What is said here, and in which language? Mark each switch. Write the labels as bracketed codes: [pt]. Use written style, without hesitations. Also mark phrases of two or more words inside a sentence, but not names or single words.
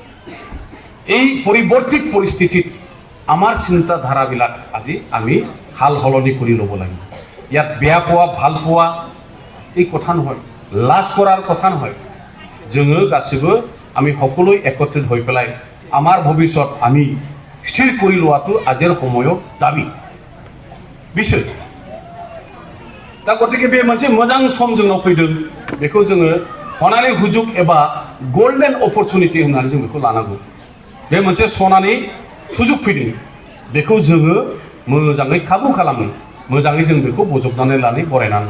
[as] এই পৰিৱৰ্তিত পৰিস্থিতিত আমাৰ চিন্তাধাৰাবিলাক আজি আমি হাল হলনি কৰি ল'ব লাগিব ইয়াত বেয়া পোৱা ভাল পোৱা এই কথা নহয় লাজ কৰাৰ কথা নহয় जोङो গাছিবো আমি সকলো একত্ৰিত হৈ পেলাই আমাৰ ভৱিষ্যত আমি স্থিৰ কৰি লোৱাটো আজিৰ সময়ৰ দাবী বিশেষ [brx] दा गतिके बे मोनसे मोजां सम जोंनाव फैदों बेखौ जोङो सनानि हुजुग एबा [en] golden opportunity [brx] होननानै जों बेखौ लानांगौ बे मोनसे सनानि सुजुग फैदों बेखौ जोङो मोजाङै खाबु खालामनो मोजाङै जों बेखौ बजबनानै लानो बरायनानै